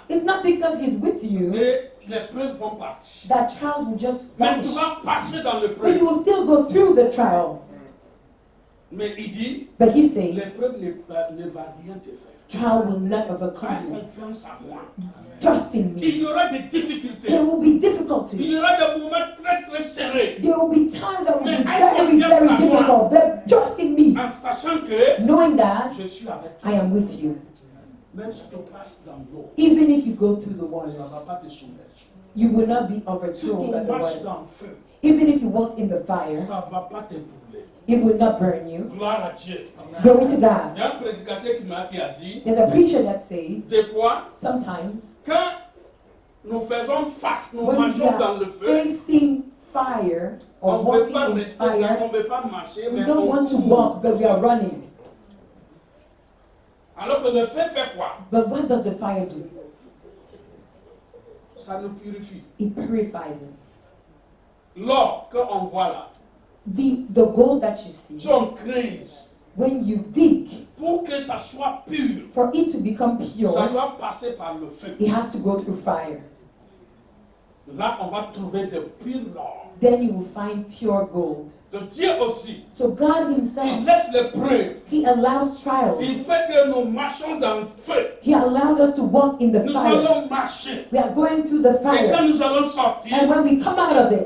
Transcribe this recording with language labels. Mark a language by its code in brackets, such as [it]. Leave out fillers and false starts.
[en] It's not because he's with you [fr] que les preuves vont partir. [en] that trials will just [fr] Mais tu [en] vanish. [fr] vas passer dans le [en] But [fr] preuve. [en] you will still go through the trial. [fr] Mais il dit, [en] But he says, [fr] l'épreuve ne va rien te faire. [en] trial will not [fr] Aie [en] overcome you. [fr] confiance en moi. [en] Trust in [fr] Il [en] me. [fr] y aura des difficultés. [en] There will be [fr] Il [en] difficulties. [fr] y aura des moments très très serrés. [en] There will be times that will be [fr] Mais [en] very, [fr] confiance [en] very [fr] en moi. [en] difficult. But trust in me, [fr] En sachant que [en] knowing that [fr] je suis avec toi. [en] I am with you. [fr] Même si tu passes dans l'eau, [en] Even if you go through the waters, [fr] ça ne va pas te submerger. [en] you will not be [fr] Si tu [en] overthrown by the [fr] marches [en] water. [fr] dans le feu, [en] Even if you walk in the fire, [fr] ça ne va pas te brûler. [en] it will not burn you. [fr] Gloire à Dieu. [en] Glory to [fr] Il [en] God. [fr] y a un prédicateur qui a dit, [en] There's a preacher that says, [fr] des fois, [en] sometimes [fr] quand nous faisons face, nous [en] when we [fr] marchons dans le [en] are [fr] feu, [en] facing fire or [fr] on ne veut [en] walking [fr] pas [en] in [fr] rester, on [en] fire, [fr] ne veut pas marcher, [en] we [fr] mais [en] don't [fr] on [en] want to [fr] court. [en] walk, but we are running. [fr] Alors que le feu fait quoi? [en] But what does the fire do? [fr] Ça nous purifie. [en] It purifies us. [fr] L'or qu'on voit là, [en] The gold that you see, [fr] si on creuse, [en] when you dig, [fr] pour que ça soit pur, [en] for it to become [fr] ça [en] pure, [fr] doit passer par le feu. [en] it has to go through fire. [fr] Là, on va trouver de pur or. [en] Then you will find pure gold. [fr] Donc Dieu aussi, [en] So God [fr] il [en] himself, [fr] laisse les preuves. [en] he allows [fr] Il [en] trials. [fr] fait que nous marchons dans le feu. [en] He allows us to walk in the [fr] Nous [en] fire. [fr] allons marcher. [en] We are going through the [fr] Et quand [en] fire. [fr] nous allons sortir, [en] And when we come out of it,